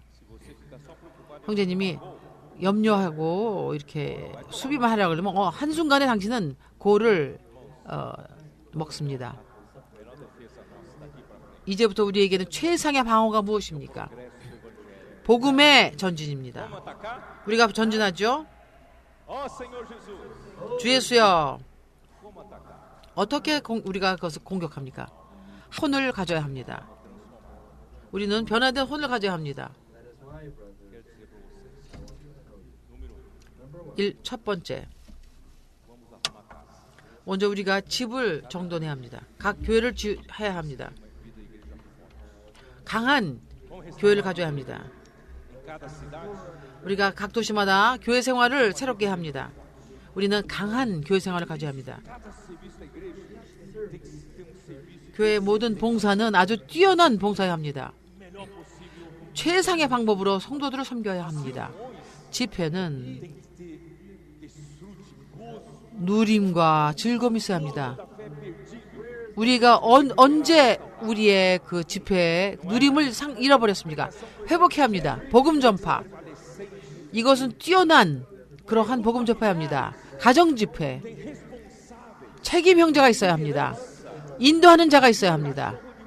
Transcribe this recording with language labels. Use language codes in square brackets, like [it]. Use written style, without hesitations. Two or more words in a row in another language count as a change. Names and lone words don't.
[ko] 형제님이 염려하고 이렇게 수비만 하려고 그러면 한순간에 당신은 골을 먹습니다. 이제부터 우리에게는 최상의 방어가 무엇입니까? 복음의 전진입니다. 우리가 전진하죠? [pt] Ó Senhor Jesus, [ko] 주 예수여, [pt] como atacar? [ko] 어떻게 우리가 그것을 공격합니까? 혼을 가져야 합니다. 우리는 변화된 혼을 가져야 합니다. 첫 번째, 먼저 우리가 집을 정돈해야 합니다. 각 교회를 해야 합니다. 강한 교회를 가져야 합니다. [pt] Em cada cidade, [ko] 우리가 각 도시마다 교회 생활을 새롭게 합니다. 우리는 강한 교회 생활을 가져야 합니다. [pt] cada serviço da igreja tem que ter um serviço [ko] 교회의 모든 봉사는 아주 뛰어난 봉사여야 합니다. [pt] melhor possível. [ko] 최상의 방법으로 성도들을 섬겨야 합니다. 집회는 [pt] Tem que ter desfrute, gozo [ko] 누림과 즐거움이 있어야 합니다. [pt] da fé perdida. [ko] 우리가 언제 우리의 그 집회의 누림을 잃어버렸습니까? 회복해야 합니다. 복음 전파. 이것은 뛰어난 그러한 복음 전파해야 합니다. 가정 집회. 책임 형제가 있어야 합니다. 인도하는 자가 있어야 합니다.